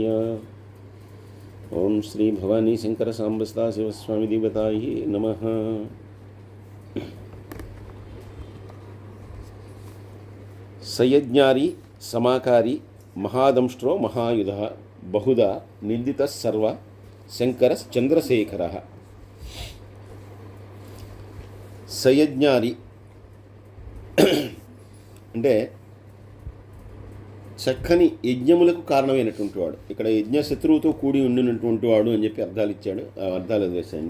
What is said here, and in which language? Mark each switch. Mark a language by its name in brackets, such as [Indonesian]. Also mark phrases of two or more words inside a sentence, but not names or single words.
[Sanskrit] ओं श्री भवानी शंकर सांबस्ता शिवस्वामी देवताय नमः। सयज्ञारी समाकारी महादंष्ट्रो महायुधः बहुधा निंदितः सर्व शंकरश्चंद्रशेखरः। [Telugu] సయజ్ఞారి అంటే చక్కని యజ్ఞములకు కారణమైనటువంటి వాడు. ఇక్కడ యజ్ఞ శత్రువుతో కూడి ఉండినటువంటి వాడు అని చెప్పి అర్థాలు ఇచ్చాడు. ఆ అర్థాలు వేసండి.